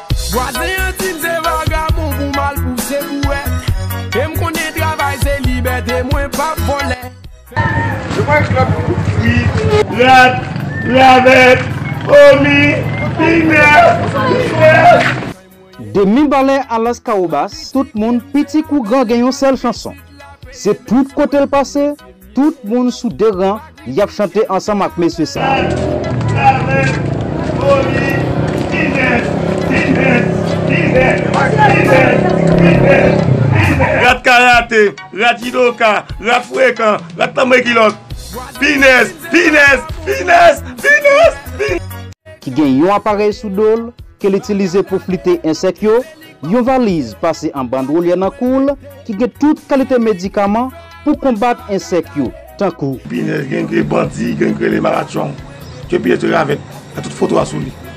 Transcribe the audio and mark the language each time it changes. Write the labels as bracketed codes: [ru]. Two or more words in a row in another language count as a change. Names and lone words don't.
[ht] Vwazen yon ti m se vagabon pou mal pou se bouè. E m konnen travay se libète, mwen pa vole. Se mwen ki la pou fwi, rat, lavèt, omi, pinè, pinè. De Mibale a Las Caobas, tout moun piti kou gran gen yon sèl chanson. Se tout kote l pase, tout moun sou de ran, y ap chante ansanm ak Mesye Sa. Rat, lavèt, omi, pinè, pinè, pinè, pinè, pinè, pinè. Rat karate, rat judoka, rat fwekan, rat tanbe kilòk. Pinèz, pinèz, pinèz, pinèz, pinèz. Ki gen yon aparey sou dòl, ke l itilize pou flite ensèk yo, yon valiz pase an bandwolye nan kou l, ki gen tout kalite medikaman pou konbat ensèk yo, tankou Pinèz, gen ke bandi, gen ke le maratyon, ke Pinèz te ravèt, a tout foto a sou li.